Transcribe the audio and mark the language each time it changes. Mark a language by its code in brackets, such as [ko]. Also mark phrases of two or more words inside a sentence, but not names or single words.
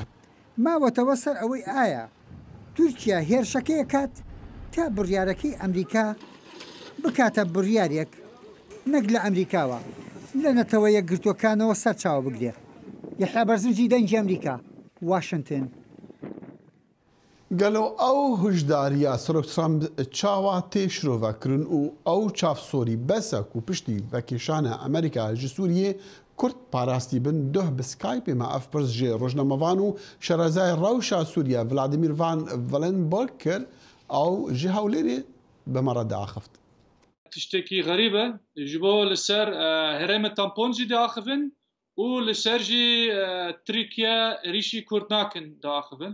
[ckb] ماوەتەوە سەر ئەوەی ئایا تورکیا هێرشەکەی کات تا بڕیارەکەی ئەمریکا بکاتە بڕیارێک نەک لە ئەمریکاوە لە نەتەوە یەکگرتوەکانەوە سەرچاوە بگرێت. یحیا بەرزنجی دەنگی ئەمریکا، واشنگتن. [ku] گەلۆ ئەو هشداریە سەرۆک ترامپ چاوا تێشرۆڤەکردن و ئەو چافسۆری بەسەک و پشتی بەکێشانە ئەمریکا ji Sûriyê Kurd parastî bin duh bi Skypê me ev pirs ji rojnamevan û şerezayê rewşa Sûriya Vladimir Van Willenberg kir ew ji Hewlêrê bi me re diaxift. Tiştekî xerîb e ji bo li ser herêma tampon jî diaxivin û li ser jî Tirkiye êrişî Kurd nakin diaxivin.